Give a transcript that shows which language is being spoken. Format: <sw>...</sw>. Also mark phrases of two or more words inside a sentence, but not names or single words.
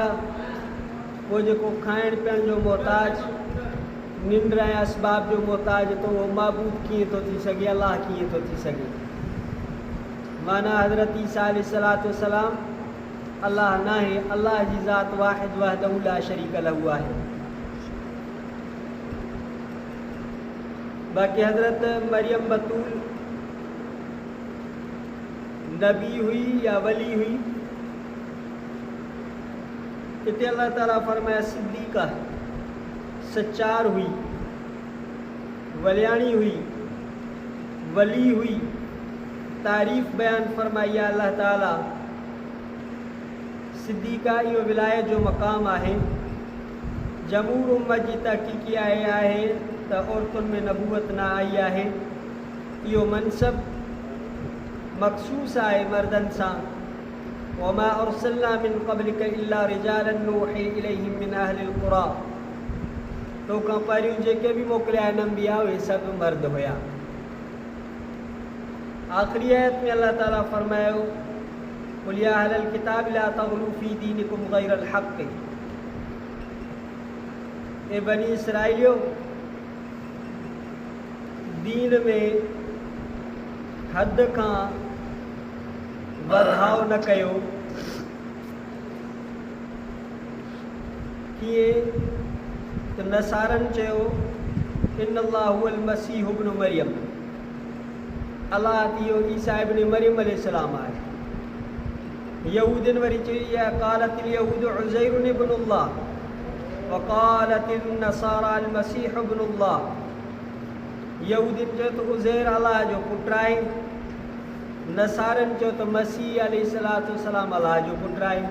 <sd>वो जेको खाइण पीअण जो मोहताज, निंड ऐं असबाब जो मोहताज, तो वो माबूद कीअं थो थी सघे, अल्लाह कीअं थो थी सघे। माना हज़रत ईसा अलैहिस्सलाम अल्लाह न आहे, अल्लाह जी ज़ात वाहिद</sd> <ar>وحده لا شريك له</ar> <sd>आहे। बाक़ी हज़रत मरियम बतूल नबी हुई या वली हुई, इते अल्लाह ताला फरमाया सिद्दीक़ा, सच्चार हुई, वलियाणी हुई, वली हुई। तारीफ़ बयान फरमाई आहे अल्लाह ताला। सिद्दीक़ा इहो विलायत जो मक़ाम आहे। जमूर उम्मत जी तहक़ीक़ी आहे त औरतुनि में नबूवत न आई आहे। इहो मनसब मखसूस आहे मर्दनि सां।</sd> <ar>وما أرسلنا من قبلك إلا رجالا نوحي إليهم من أهل القرى.</ar> <sd>तोखां पहिरियों जेके बि मोकिलिया आहिनि अंबिया, उहे सभु मर्द हुया। आख़िरी आयत में अल्लाह ताला फरमायो,</sd> <ar>قل يا أهل الكتاب لا تغلوا في دينكم غير الحق.</ar> <sd>ए बनी इसराइलियो, दीन में हद खां वधाव न कयो। कीअं त नसारनि चयो</sd> <ar>إن الله هو المسيح ابن مريم,</ar> <sd>अल्लाह इहो ईसा इब्न मरियम अलैहिस्सलाम आहे। यहूदिन वरी चई</sd> <ar>या قالت اليهود عزير ابن الله وقالت النصارى المسيح ابن الله.</ar> <sd>यहूदिन चयो त उज़ैर अल्लाह जो पुटु आहे, नसारनि चयो त मसीह अलैहिस्सलाम अल्लाह जो पुटु आहे।</sd>